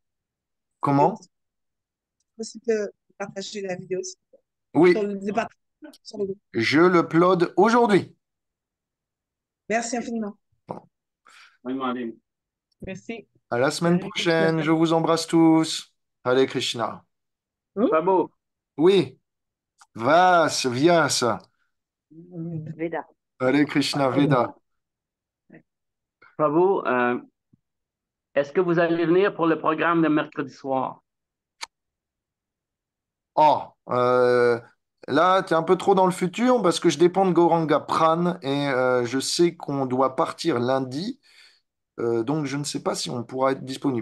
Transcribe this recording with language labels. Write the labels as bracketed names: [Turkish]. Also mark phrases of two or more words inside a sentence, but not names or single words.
[French] Comment? possible de partager la vidéo sur Oui, le département. Sur le groupe. je l'upload aujourd'hui. Merci infiniment. Merci. À la semaine Hare prochaine. Krishna. Je vous embrasse tous. Hare Krishna. Prabhu, Oui, Vyas. Veda. Hare Krishna Veda. Prabhu, est-ce que vous allez venir pour le programme de mercredi soir? Oh, là, tu es un peu trop dans le futur parce que je dépends de Gauranga Pran et je sais qu'on doit partir lundi. Donc, je ne sais pas si on pourra être disponible.